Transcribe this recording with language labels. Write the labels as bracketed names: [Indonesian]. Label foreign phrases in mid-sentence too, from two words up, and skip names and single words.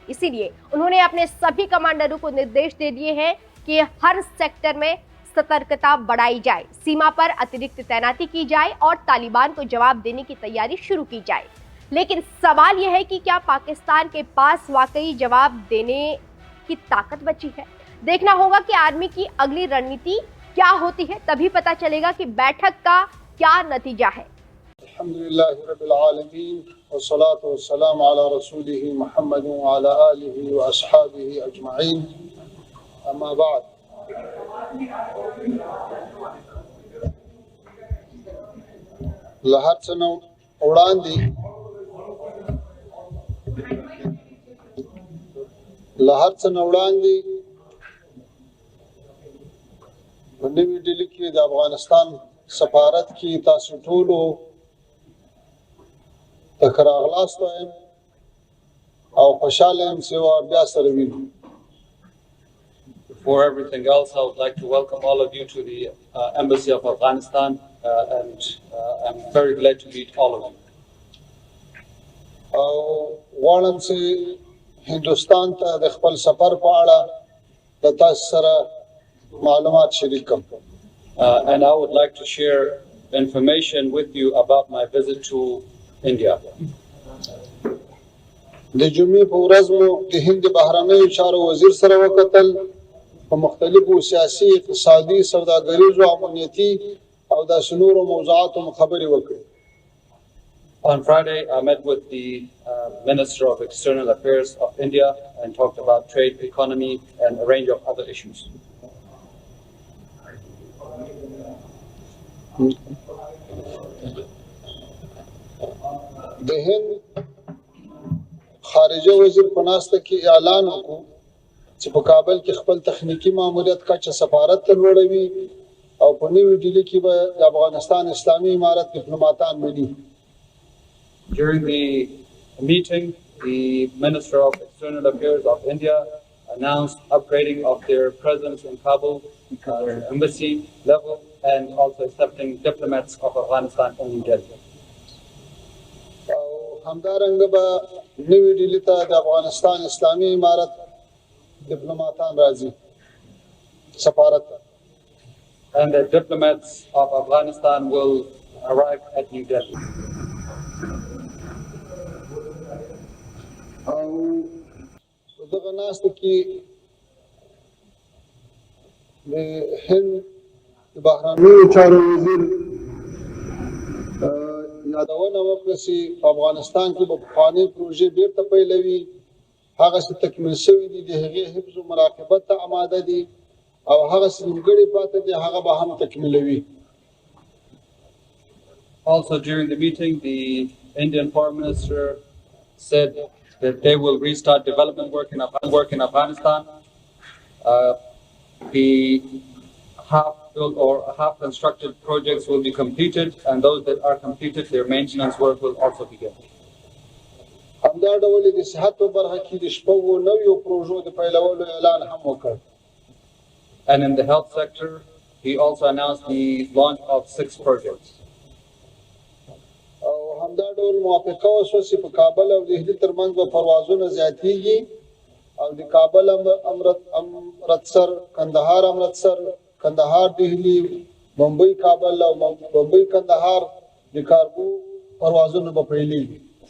[Hindi] इसीलिए उन्होंने अपने सभी कमांडरों को निर्देश दे दिए हैं कि हर सेक्टर में सतर्कता बढ़ाई जाए, सीमा पर अतिरिक्त तैनाती की जाए और तालिबान को जवाब देने की तैयारी शुरू की जाए। लेकिन सवाल यह है कि क्या पाकिस्तान के पास वाकई जवाब देने की ताकत बची है? देखना होगा कि आर्मी की अगली रणनीति क्या होती है, तभी पता चलेगा कि बैठक का क्या नतीजा है। [Arabic] الحمد لله رب العالمين والصلاة والسلام على رسوله محمد وعلى آله وأصحابه أجمعين، أما بعد. [Pashto] लहर څخه وړاندې په نوې ډیلي کې د افغانستان سفارت کې تاسو ټولو ته ښه راغلاست وایم او خوشحاله یم چې بیا سره وینو. [English] Before everything else, I would like to welcome all of you to the Embassy of Afghanistan, and I'm very glad to meet all of you. [Pashto] غواړم چې هندوستان ته د خپل سفر په اړه د تاسو سره معلومات شریک کړم. [English] And I would like to share information with you about my visit to India. [Pashto] د جمعې په ورځ مو د هند بهرنیو چارو وزیر سره وکتل، په مختلفو سیاسي، اقتصادي، سوداګریزو، امنیتي او داسې نورو موضوعاتو خبرې وکړې. [English] On Friday, I met with the Minister of External Affairs of India and talked about trade, economy, and a range of other issues. [Pashto] د هند خارجه وزیر په ناسته کې اعلان وکړ چې په کابل کې خپل تخنیکی ماموریت کچه سفارت ته لوړوي او په نوې ډیلي کې به د افغانستان اسلامي امارت ډیپلوماټان مني. [English] During the meeting, the Minister of External Affairs of India announced upgrading of their presence in Kabul, embassy level, and also accepting diplomats of Afghanistan in New Delhi. [Pashto] همدارنګه به نوې ډیلي ته د افغانستان اسلامي امارت ډیپلوماټان راځي سفارت ته. [English] And the diplomats of Afghanistan will arrive at New Delhi. [Pashto] او دغه ناسته کې د هند بهرنیو چارو وزیر یادونه وکړه چې په افغانستان کې به پخوانۍ پروژې بیرته پیلوي، هغه څه تکمیل شوي دي د هغې حفظ و مراقبت ته آماده دي او هغه څه نیمګړي پاتې دي هغه به هم تکمیلوي. [English] Also during the meeting, the Indian Foreign Minister said that they will restart development work in Afghanistan. The half-built or half-constructed projects will be completed, and those that are completed, their maintenance work will also begin. [Pashto] همدا ډول د صحت په برخه کې د شپږو نویو پروژو د پیلولو اعلان هم وکړ. [English] And in the health sector, he also announced the launch of 6 projects. [Pashto] او همدا ډول موافقه وشوه چې په کابل او دهلي ترمنځ به پروازونه زیاتېږي او د کابل امرتسر، کندهار امرتسر، کندهار دهلی، بمبئی کابل او بمبئی کندهار د کارګو پروازونه به پیلېږي.